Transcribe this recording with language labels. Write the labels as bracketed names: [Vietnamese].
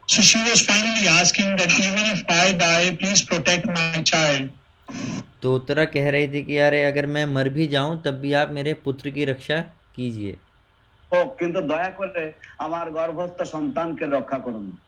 [English] So she was finally asking that even if I die, please protect my child. [Hindi] तो उत्तरा कह रही थी कि अरे अगर मैं मर भी जाऊं तब भी आप मेरे पुत्र की रक्षा कीजिए, [Bangla] ও কিন্তু দয়া করে আমার গর্ভস্থ সন্তানকে রক্ষা করুন।